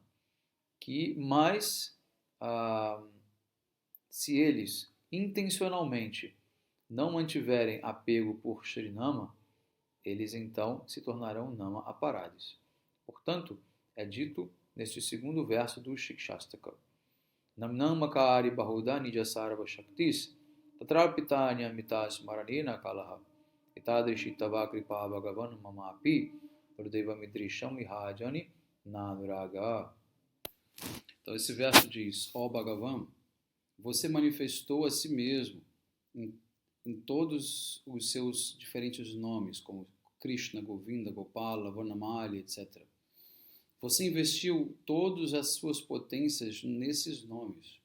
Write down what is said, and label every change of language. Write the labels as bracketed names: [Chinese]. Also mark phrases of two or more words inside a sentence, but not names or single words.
[Portuguese] Que mais, se eles intencionalmente não mantiverem apego por Shrinama, eles então se tornarão [Sanskrit] Nama Aparadis. [Portuguese] Portanto, é dito neste segundo verso do Shikshastaka: [Sanskrit] Namnam Makari Bahuda Nijasarva Shaktis Tatrapitanya Mitas Maranina Kalaha Itadrishi Tava Kripa Bhagavan Mamapi Pradeva Midrisham Mihajani Nanuraga. [Portuguese] Então esse verso diz: ó Bhagavan, você manifestou a si mesmo em todos os seus diferentes nomes, como Krishna, Govinda, Gopala, Varnamali, etc. Você investiu todas as suas potências nesses nomes.